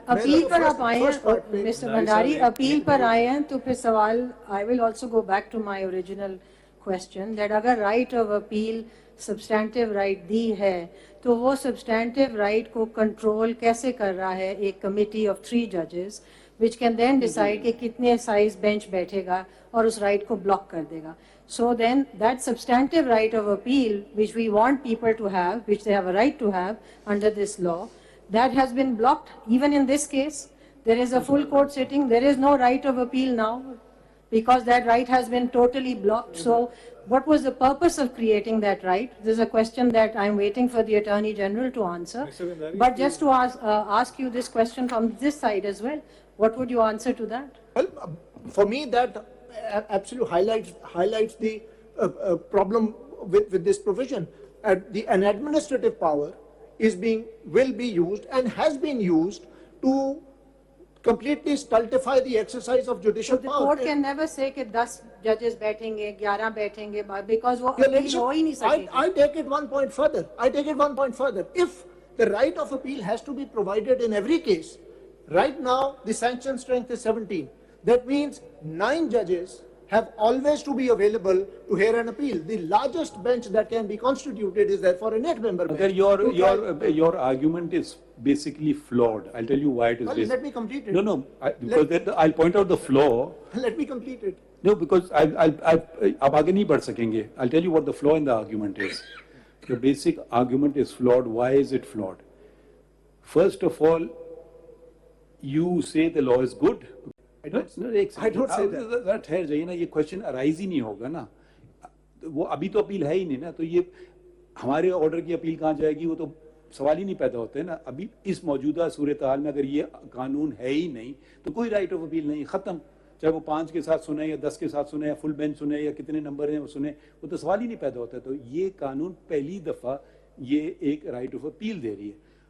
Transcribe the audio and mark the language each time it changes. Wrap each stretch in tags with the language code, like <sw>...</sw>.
<ur>Appeal پر آپ آئے ہیں مسٹر بھنڈاری, اپیل پر آئے ہیں تو پھر سوال,</ur> <en>I will also go back to my original question</en> <ur>that اگر right of appeal substantive right دی ہے تو وہ سبسٹینٹیو رائٹ کو کنٹرول کیسے کر رہا ہے ایک کمیٹی آف 3 ججز</ur> <en>which can then decide</en> <ur>کہ کتنے سائز بینچ بیٹھے گا اور اس رائٹ کو بلاک کر دے گا.</ur> <en>So then that substantive right of appeal which we want people to have, which they have a right to have under this law, that has been blocked. Even in this case, there is a full court sitting, there is no right of appeal now because that right has been totally blocked. So what was the purpose of creating that right? This is a question that I'm waiting for the Attorney General to answer. But just to ask you this question from this side as well, what would you answer to that? Well, for me that absolutely highlights the problem with this provision. An administrative power will be used and has been used to completely stultify the exercise of judicial power. The court can never say کہ 10 judges</en> <ur>بیٹھیں گے, 11 بیٹھیں گے,</ur> <en>because وہ appeal</en> <ur>ہو ہی نہیں سکے.</ur> <en>I take it one point further. If the right of appeal has to be provided in every case, right now the sanction strength is 17. That means 9 judges have always to be available to hear an appeal. The largest bench that can be constituted is therefore an 8-member bench. Your argument is basically flawed. I'll tell you why it is. Well, let me complete it. No, because I'll point out the flaw. Let me complete it. No, because</en> <ur>آپ آگے نہیں بڑھ سکیں گے.</ur> <en>I'll tell you what the flaw in the argument is. The basic argument is flawed. Why is it flawed? First of all, you say the law is good. I don't say that.</en> <ur>ٹھہر جائیے نا, یہ question arise ہی نہیں ہوگا نا. وہ ابھی تو اپیل ہے ہی نہیں نا, تو یہ ہمارے آرڈر کی اپیل کہاں جائے گی, وہ تو سوال ہی نہیں پیدا ہوتے نا. ابھی اس موجودہ صورتحال میں اگر یہ قانون ہے ہی نہیں تو کوئی رائٹ آف اپیل نہیں, ختم. چاہے وہ 5 کے ساتھ سنیں یا 10 کے ساتھ سنیں یا فل بینچ سنیں یا کتنے نمبر ہیں وہ سنیں, وہ تو سوال ہی نہیں پیدا ہوتا. تو یہ قانون پہلی دفعہ یہ ایک رائٹ آف اپیل دے رہی ہے.</ur>